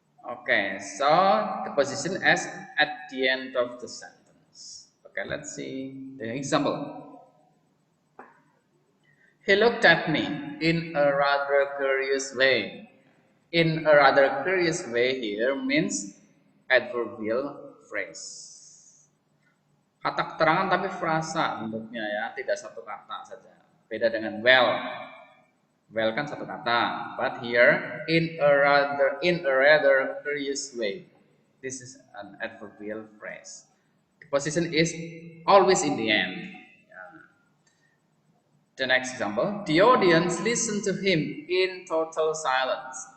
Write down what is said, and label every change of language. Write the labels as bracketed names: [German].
[English] Okay, so the position as at the end of the sentence. Okay, let's see the example. He looked at me in a rather curious way. In a rather curious way here means adverbial phrase. [Indonesian] Kata keterangan tapi frasa bentuknya ya, tidak satu kata saja. Beda dengan well. Well kan satu kata, [English] but here in a rather curious way. This is an adverbial phrase. The position is always in the end. The next example, the audience listened to him in total silence.